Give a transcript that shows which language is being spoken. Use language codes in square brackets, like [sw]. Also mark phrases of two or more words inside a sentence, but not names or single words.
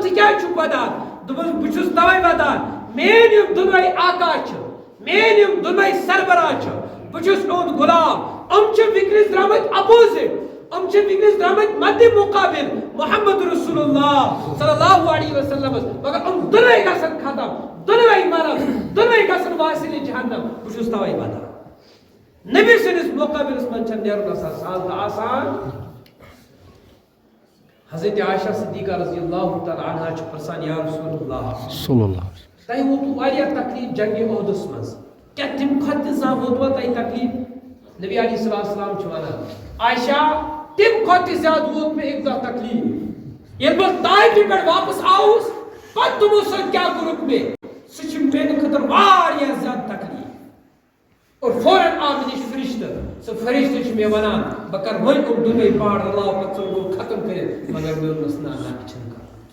[ks] ژٕ کیٛازِ چھُکھ ودان دوٚپُس بہٕ چھُس تَوَے ودان میٲنۍ یِم دۄنوَے آقا چھِ میٲنۍ یِم دۄنوَے سربراہ چھِ بہٕ چھُس یِہُنٛد غلام یِم چھِ وٕنکیٚنس درٛامٕتۍ اپوزِٹ یِم چھِ وٕنکیٚنس درٛامٕتۍ مدِ مُقابل محمد رسول اللہ [ar] صلی اللہ علیہ وسلمس [ks] مگر یِم دۄنوَے گژھن ختم دۄنوَے مرن دۄنوَے گژھن واصلِ جہنم بہٕ چھُس تَوَے ودان نبی سٕنٛدِس مُقابلس منٛز چھنہٕ نیرُن آسان سہل تہٕ آسان حضرت عائشہ صدیقہ [ar] رضی اللہ تعالیٰ عنہا [ks] چھِ پرژھان [ar] یا رسول اللہ صلی اللہ علیہ وسلم [ks] تۄہہِ ووتوٕ واریاہ تکلیٖف جنگہِ عہدس منٛز کیٛاہ تَمہِ کھۄتہٕ تہِ زانٛہہ ووتوا تۄہہِ تکلیٖف نبی [ar] علیہ السلام [ks] چھُ ونان عائشہ تَمہِ کھۄتہٕ تہِ زیادٕ ووت مےٚ اَکہِ دۄہ تکلیٖف ییٚلہِ بہٕ طائفہِ پٮ۪ٹھ واپس آوُس پتہٕ تِمو سۭتۍ کیٛاہ کوٚرُکھ مےٚ سُہ چھُ میانہِ خٲطرٕ واریاہ زیادٕ تکلیٖف اور فوراً آو مےٚ نِش فرشتہٕ سُہ فرشتہٕ چھُ مےٚ ونان بہٕ کرٕ وۄنۍ یِم دۄنوَے پہاڑ رلاو پتہٕ ژٕ گوٚو ختم کٔرِتھ مگر مےٚ ووٚنمَس نہ نہ یہِ چھُنہٕ کَرُن